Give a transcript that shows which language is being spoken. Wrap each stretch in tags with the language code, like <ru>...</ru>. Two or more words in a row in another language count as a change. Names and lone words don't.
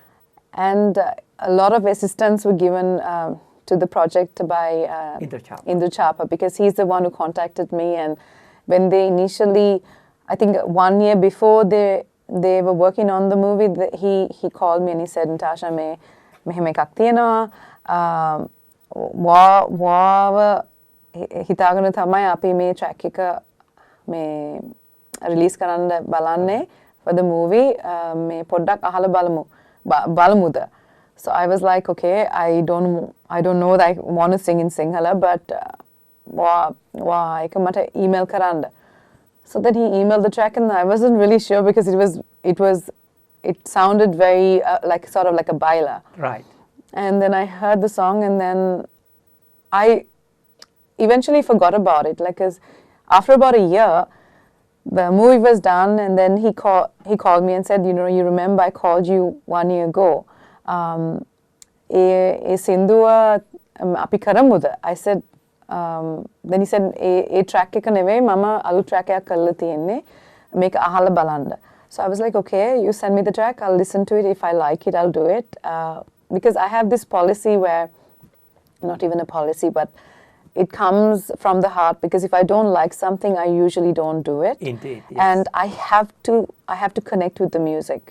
<en>And a lot of assistance were given to the project by Indra Chapa, because he's the one who contacted me. And when they initially, I think 1 year before they were working on the movie, he called me and he said, Natasha,</en> <si>මෙහෙම එකක් තියෙනවා වාව හිතාගෙන තමයි අපි මේ track එක මේ release කරන්න බලන්නේ</si> <en>for the movie</en> <si>මේ පොඩ්ඩක් අහලා බලමුද.</si> <en>So I was like, okay, I don't know that I want to sing in Sinhala, but</en> <si>ඒක මට email කරන්න.</si> <en>So then he emailed the track, and I wasn't really sure because it sounded very sort of like a baila. Right. And then I heard the song, and then I eventually forgot about it. Cause after about a year, the movie was done, and then he called me and said, you remember I called you 1 year ago.</en> <si>සිංදුව අපි කරමුද.</si> <en>I said. Then he said,</en> <si>"A track එක නෙවෙයි මම අලුත් track එකක් කරලා තියෙන්නේ මේක අහලා බලන්න."</si> <en>So I was like, okay, you send me the track, I'll listen to it. If I like it, I'll do it. Because I have this policy where, not even a policy, but it comes from the heart. Because if I don't like something, I usually don't do it. Indeed, yes. And I have to connect with the music.</en>